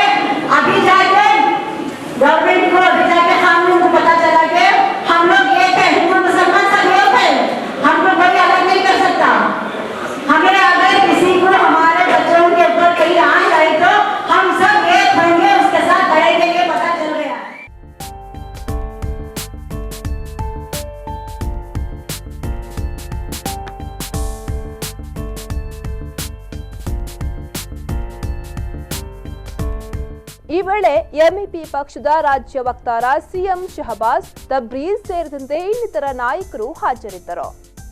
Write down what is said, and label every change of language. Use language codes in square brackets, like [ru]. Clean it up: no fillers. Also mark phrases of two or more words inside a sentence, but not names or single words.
[hi] अभी जाके गवर्नमेंट को अभी जाके कानून को पता चला कि हम लोग एक है, हिंदू मुसलमान सब एक है, हमको कोई अलग नहीं कर सकता। हमें अगर किसी को हमारे बच्चों के ऊपर कहीं आंच आई तो हम सब एक होंगे, उसके साथ लड़ेंगे, ये पता चल गया। [kn] ಈ ವೇಳೆ ಎಂಇಪಿ ಪಕ್ಷದ ರಾಜ್ಯ ವಕ್ತಾರ ಸಿಎಂ ಶಹಬಾಜ್ ತಬ್ರೀಜ್ ಸೇರಿದಂತೆ ಇನ್ನಿತರ ನಾಯಕರು ಹಾಜರಿದ್ದರು.